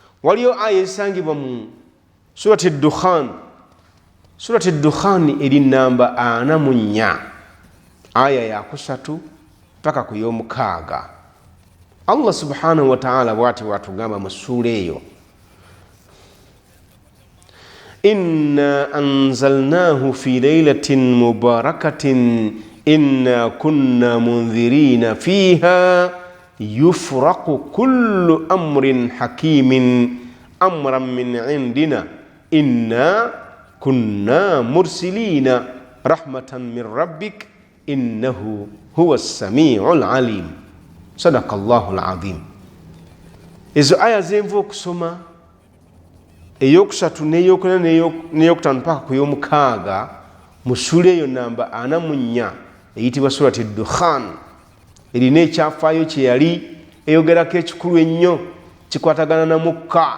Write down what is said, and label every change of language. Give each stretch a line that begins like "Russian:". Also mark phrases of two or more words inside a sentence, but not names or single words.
Ganda: waliyo aya esangibwa mu surati Dukhan. Surati Dukhan eri namba 44 aya ya 3 paka ku y'omukaaga.
Arabic: الله سبحانه وتعالى
Ganda: bwati watugamba mu sura eyo,
Arabic: إنا أنزلناه في ليلة مباركة إنا كنا منذرين فيها يفرق كل أمر حكيم أمرا من عندنا إنا كنا مرسلين رحمة من ربك إنه هو السميع العليم. صدق الله العظيم.
Ganda: Ezo aya zenva okusoma eyokusatu n'eyokuna n'eyokutaano paka ku y'omukaaga mu sura eyo namba 44 eyitibwa surati Dukhan. Erina ekyafaayo kye yali eyogerako ekikulu ennyo kikwatagana na mukka.